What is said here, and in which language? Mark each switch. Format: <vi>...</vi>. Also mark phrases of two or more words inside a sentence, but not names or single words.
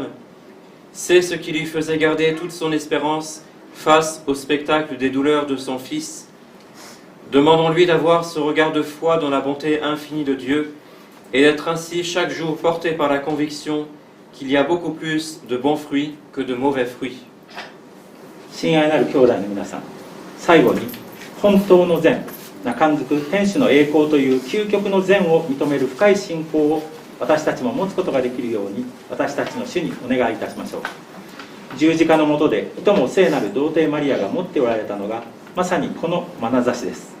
<fr>C'est ce qui lui faisait garder toute son espérance face au spectacle des douleurs de son Fils. Demandons-lui d'avoir ce regard de foi dans la bonté infinie de Dieu et d'être ainsi chaque jour porté par la conviction qu'il y a beaucoup plus de bons fruits que de mauvais fruits.</fr> <ja>親愛なる兄弟の皆さん、最後に本当の善、中づく天主の栄光という究極の善を認める深い信仰を私たちも持つことができるように、私たちの主にお願いいたしましょう。十字架の下でいとも聖なる童貞マリアが持っておられたのがまさにこの眼差しです。</ja>